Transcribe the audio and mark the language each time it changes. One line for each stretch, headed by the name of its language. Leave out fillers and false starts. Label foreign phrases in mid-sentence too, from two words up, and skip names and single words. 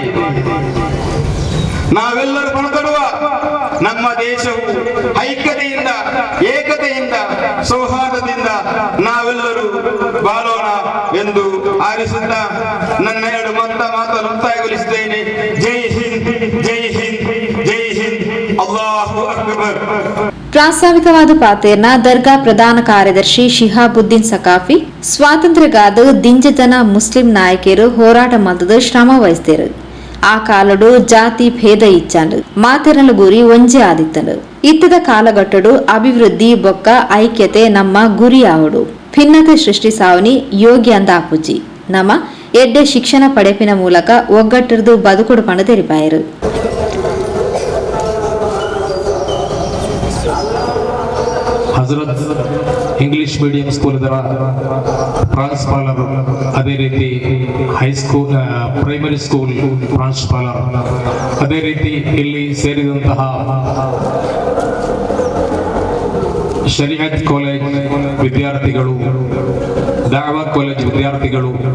Kannada: ನಾವೆಲ್ಲರೂ ಪಣತೊಡುವ ನಮ್ಮ ದೇಶವು ಐಕ್ಯತೆಯಿಂದ, ಏಕತೆಯಿಂದ, ಸೌಹಾರ್ದದಿಂದ ನಾವೆಲ್ಲರೂ ಬಾಳೋಣ ಎಂದು ಆರಿಸುತ್ತಾ ನನ್ನ 2 ಮಾತನ್ನು ಮುಕ್ತಾಯಗೊಳಿಸುತ್ತೇನೆ.
Hindi: जय हिंद, जय हिंद, जय हिंद,
Arabic: الله أكبر.
Tulu: ಪ್ರಾಸ್ತಾವಿಕವಾದ ಪಾತೆರ್ನ ದರ್ಗಾ ಪ್ರಧಾನ ಕಾರ್ಯದರ್ಶಿ ಶಿಹಾಬುದ್ದೀನ್ ಸಕಾಫಿ ಸ್ವಾತಂತ್ರ್ಯಗಾದ ದಿಂಜಜನ ಮುಸ್ಲಿಂ ನಾಯಕರು ಹೋರಾಟ ಮಲ್ತದ ಶ್ರಮ ವಹಿಸಿದರು. ಆ ಕಾಲಡು ಜಾತಿ ಭೇದ ಇಚ್ಚಾಂಡು ಮಾತೆರಲು ಗುರಿ ಒಂಜೆ ಆದಿತ್ತಂಡು. ಇತ್ತದ ಕಾಲಘಟ್ಟಡು ಅಭಿವೃದ್ಧಿ ಬೊಕ್ಕ ಐಕ್ಯತೆ ನಮ್ಮ ಗುರಿ ಆವಡು. ಭಿನ್ನತೆ ಸೃಷ್ಟಿ ಸಾವನಿ ಯೋಗ್ಯ ಅಂದ ಆಪುಜಿ. ನಮ್ಮ ಎಡ್ಡೆ ಶಿಕ್ಷಣ ಪಡೆಪಿನ ಮೂಲಕ ಒಗ್ಗಟ್ಟಿರ್ದು ಬದುಕುಡು ಪಂಡ ತೆರಿಪಾಯರು.
Kannada: ಹಜರತ್ ಇಂಗ್ಲಿಷ್ ಮೀಡಿಯಂ ಸ್ಕೂಲ್ ಪ್ರಾಂಶುಪಾಲರು, ಅದೇ ರೀತಿ ಹೈಸ್ಕೂಲ್,
English: primary school
Kannada: ಪ್ರಾಂಶುಪಾಲರು, ಅದೇ ರೀತಿ ಇಲ್ಲಿ ಸೇರಿದಂತಹ ಶರೀಅತ್ ಕಾಲೇಜ್ ವಿದ್ಯಾರ್ಥಿಗಳು, ದಾವಾ ಕಾಲೇಜ್ ವಿದ್ಯಾರ್ಥಿಗಳು,